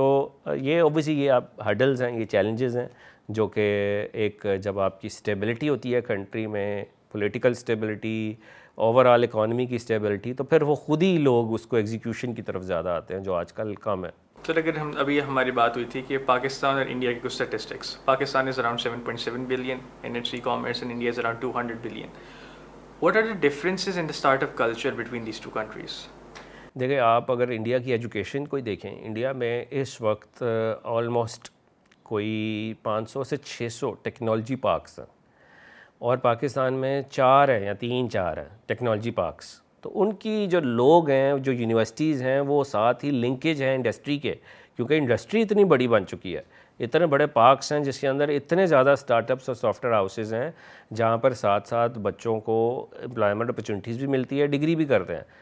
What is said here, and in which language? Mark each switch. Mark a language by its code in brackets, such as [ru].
[ur] تو یہ اوبویسلی یہ آپ ہڈلز ہیں, یہ چیلنجز ہیں جو کہ ایک جب آپ کی اسٹیبلٹی ہوتی ہے کنٹری میں, political stability, over all economy کی اسٹیبلٹی, تو پھر وہ خود ہی لوگ اس کو ایگزیکیوشن کی طرف زیادہ آتے ہیں, جو آج کل کم ہے. سر اگر ہم ابھی ہماری بات ہوئی تھی کہ پاکستان اور انڈیا کی کچھ statistics, Pakistan is around 7.7 billion [en] in its e-commerce and India is around 200 billion. What are the differences in the startup culture between these two countries? [ur] دیکھیں آپ اگر انڈیا کی ایجوکیشن کوئی دیکھیں, انڈیا میں اس وقت آلموسٹ کوئی 500 سے 600 ٹیکنالوجی پارکس ہیں, اور پاکستان میں 4 ہیں یا 3-4 ہیں ٹیکنالوجی پارکس. تو ان کی جو لوگ ہیں, جو یونیورسٹیز ہیں, وہ ساتھ ہی لنکیج ہیں انڈسٹری کے, کیونکہ انڈسٹری اتنی بڑی بن چکی ہے, اتنے بڑے پارکس ہیں جس کے اندر اتنے زیادہ اسٹارٹ اپس اور سافٹ ویئر ہاؤسز ہیں جہاں پر ساتھ ساتھ بچوں کو امپلائمنٹ اپرچونیٹیز بھی ملتی ہے, ڈگری بھی کرتے ہیں.